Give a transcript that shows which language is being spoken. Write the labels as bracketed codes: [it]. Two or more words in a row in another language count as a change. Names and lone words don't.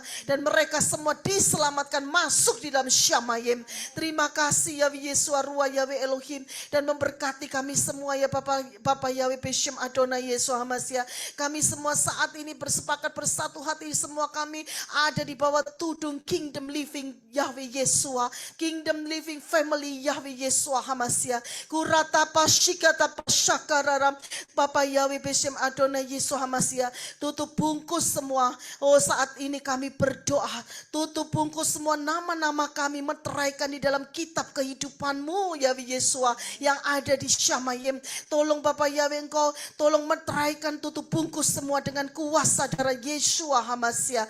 [id] Dan mereka semua diselamatkan masuk di dalam Syamayim. Terima kasih Yahweh Yeshua, Ruah Yahweh Elohim. Dan memberkati kami semua ya Bapak Yahweh [he] בשם אדני [id] Yesus Hamasya. Kami semua saat ini bersepakat bersatu hati, semua kami ada di bawah tudung Kingdom Living Yahweh Yeshua, Kingdom Living Family Yahweh Yeshua Hamasya. Kurata pashikata pasyakarara. Bapak Yahweh [he] בשם אדני [id] Yesus Hamasya, tutup bungkus semua. Saat ini kami berdoa, tutup bungkus semua nama-nama kami, meteraikan di dalam kitab kehidupan-Mu Yahweh Yeshua yang ada di Syamayim. Tolong Bapak Yahweh, Engkau tolong meteraikan, tutup bungkus semua dengan kuasa darah Yeshua Hamasya.